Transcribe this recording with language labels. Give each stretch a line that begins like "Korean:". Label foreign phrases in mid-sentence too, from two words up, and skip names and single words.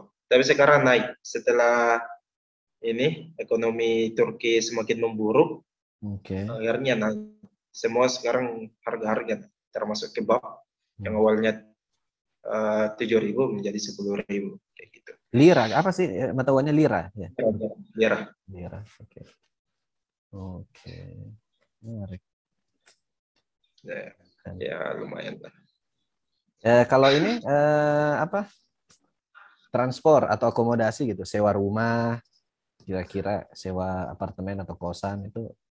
Indonesian: Tapi sekarang naik setelah ini ekonomi Turki semakin memburuk, akhirnya naik. Semua sekarang harga-harga termasuk kebab yang awalnya 7.000 menjadi 10.000 kayak gitu. Lira, apa sih mata uangnya lira? Ya. Lira. Lira, oke. Oke, menarik. Ya lumayan lah. Kalau ini apa? Transport atau akomodasi gitu, sewa rumah, kira-kira sewa apartemen atau kosan itu?